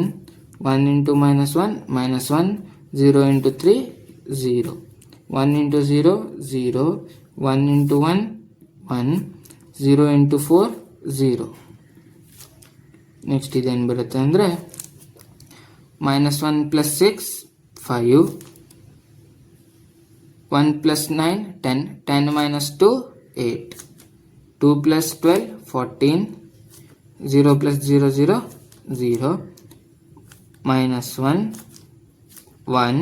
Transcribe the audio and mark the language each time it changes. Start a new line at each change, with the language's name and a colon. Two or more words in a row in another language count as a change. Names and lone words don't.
English: 1 into -1, -1. 0 into 3, 0. 1 into 0, 0. 1 into 1, 1. 0 into 4, 0.
Kannada: ನೆಕ್ಸ್ಟ್ ಇದೇನು ಬರುತ್ತೆ ಅಂದರೆ -1 plus 6, 5.
English: 1 plus 9, 10. 10 minus 2, 8. 2 plus 12, 14. 0 plus 0, 0. 0. -1, 1.